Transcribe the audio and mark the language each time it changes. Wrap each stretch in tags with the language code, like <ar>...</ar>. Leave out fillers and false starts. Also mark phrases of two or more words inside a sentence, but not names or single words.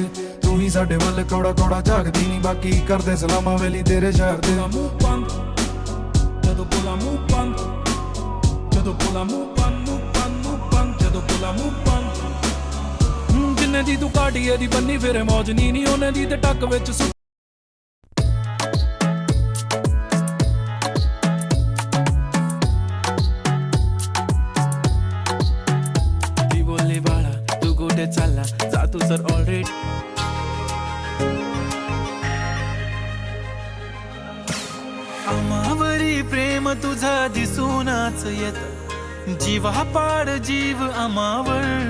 <pa>ਤੂੰ ਹੀ ਸਾਡੇ ਵੱਲ ਕੌੜਾ ਕੌੜਾ ਝਾਕਦੀ ਨੀ, ਬਾਕੀ ਕਰਦੇ ਸਲਾਮਾਂ ਵੇਲੀ ਤੇਰੇ ਸ਼ਹਿਰ ਤੇ। ਜਦੋਂ ਪੁਲਾ ਮੂੰਹ ਬੰਦ, ਜਦੋਂ ਪੁਲਾ ਮੂੰਹ ਬੰਦ, ਮੂੰਹ ਬੰਦ, ਮੂੰਹ ਬੰਦ, ਜਦੋਂ ਪੁਲਾ ਮੂੰਹ ਬੰਦ। ਜਿੰਨੇ ਦੀ ਤੂੰ ਕਾਟੀਏ ਦੀ ਬੰਨੀ ਫਿਰੇ ਮੌਜ ਨੀ ਉਹਨੇ ਦੀ ਤੇ ਟੱਕ ਵਿੱਚ</pa> <mr>ती बोलली बाळा तू कुठे चालला, जा तू तर ऑलरेडी। आमावरी प्रेम तुझा दिसूनच येत, जीवा पाड जीव आमावर।</mr>